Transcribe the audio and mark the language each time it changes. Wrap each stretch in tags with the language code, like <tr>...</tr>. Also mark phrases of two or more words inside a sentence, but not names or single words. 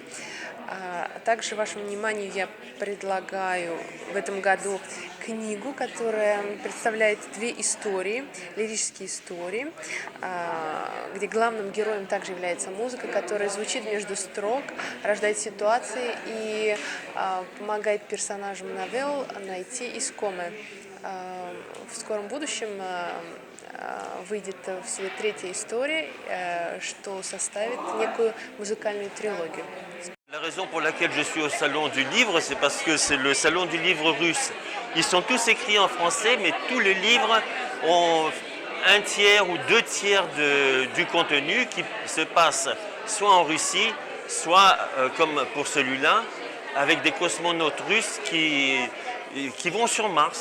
<ru>Также вашему вниманию я предлагаю в этом году книгу, которая представляет две истории, лирические истории, где главным героем также является музыка, которая звучит между строк, рождает ситуации и помогает персонажам новелл найти искомое. В скором будущем выйдет в свет третья история, что составит некую музыкальную трилогию.</ru> <fr>La raison pour laquelle je suis au Salon du Livre, c'est parce que c'est le Salon du Livre russe. Ils sont tous écrits en français, mais tous les livres ont un tiers ou deux tiers du contenu qui se passe soit en Russie, soit, comme pour celui-là, avec des cosmonautes russes qui vont sur Mars.</fr>